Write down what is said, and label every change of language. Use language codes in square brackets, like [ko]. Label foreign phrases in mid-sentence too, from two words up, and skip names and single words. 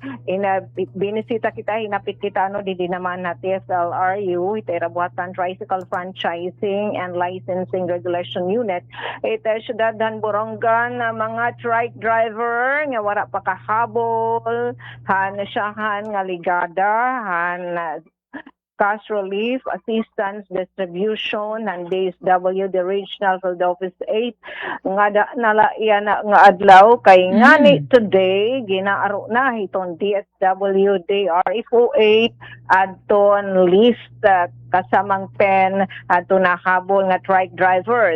[war] Binisita kita, hinapit kita di naman na TSLRU, iterabuatan Tricycle Franchising and Licensing Regulation Unit. Ito syudadhan Borongan mga [en] trike driver [war] nga wala pa kahabol, han siyahan nga ligada, han [en] cash relief, assistance, distribution, and DSW, the Regional Field Office [war] 8, nga nalaiyan nga adlaw, kay ngani today, ginaaro na itong DSWD RFO8, adton list kasamang pen, ato nahabol nga [en] trike drivers.